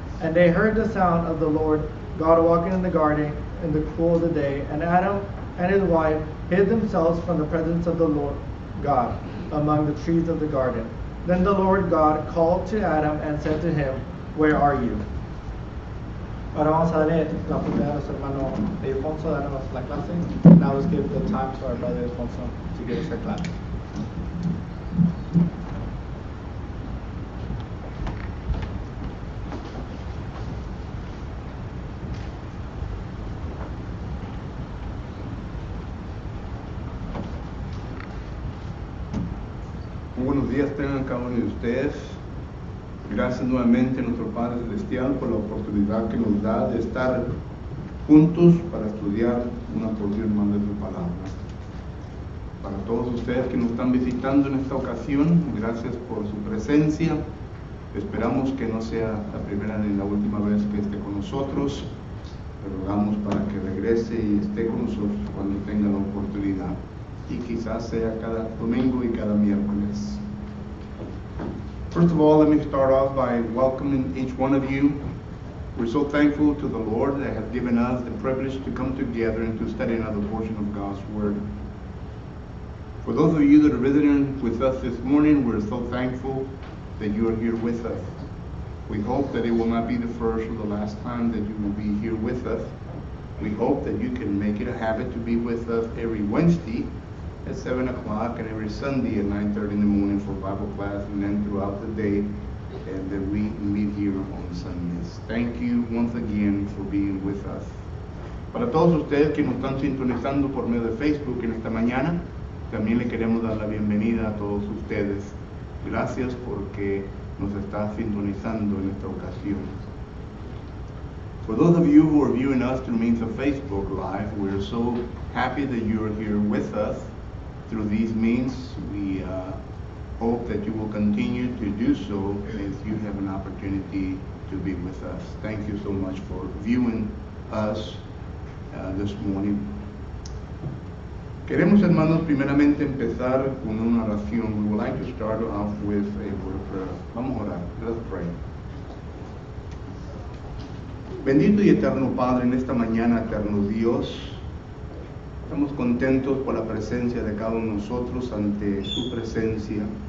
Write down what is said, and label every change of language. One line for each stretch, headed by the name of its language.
English: And they heard the sound of the Lord God walking in the garden in the cool of the day, and Adam and his wife hid themselves from the presence of the Lord God among the trees of the garden. Then the Lord God called to Adam and said to him, where are you?
Spanish: Ahora vamos a darle la oportunidad a nuestro hermano Alfonso a darnos la clase.
English: Now let's give the time to our brother Alfonso to give us our class.
Spanish: Buenos días tengan cada uno de ustedes. Gracias nuevamente a nuestro Padre Celestial por la oportunidad que nos da de estar juntos para estudiar una porción más de su palabra. Para todos ustedes que nos están visitando en esta ocasión, gracias por su presencia. Esperamos que no sea la primera ni la última vez que esté con nosotros. Le rogamos para que regrese y esté con nosotros cuando tenga la oportunidad. Y quizás sea cada domingo y cada miércoles.
English: First of all, let me start off by welcoming each one of you. We're so thankful to the Lord that has given us the privilege to come together and to study another portion of God's Word. For those of you that are visiting with us this morning, we're so thankful that you are here with us. We hope that it will not be the first or the last time that you will be here with us. We hope that you can make it a habit to be with us every Wednesday at 7 o'clock and every Sunday at 9:30 in the morning for Bible class, and then throughout the day and that we meet here on Sundays. Thank you once again for being with us.
Spanish: Para todos ustedes que nos están sintonizando por medio de Facebook en esta mañana, también le queremos dar la bienvenida a todos ustedes. Gracias porque nos está sintonizando en esta ocasión.
English: For those of you who are viewing us through means of Facebook Live, we're so happy that you are here with us through these means. We hope that you will continue to do so as you have an opportunity to be with us. Thank you so much for viewing us this morning.
Spanish: Queremos, hermanos, primeramente empezar con una oración.
English: We would like to start off with a word of prayer.
Spanish: Vamos a orar.
English: Let us pray.
Spanish: Bendito y eterno Padre, en esta mañana, eterno Dios, estamos contentos por la presencia de cada uno de nosotros ante su presencia.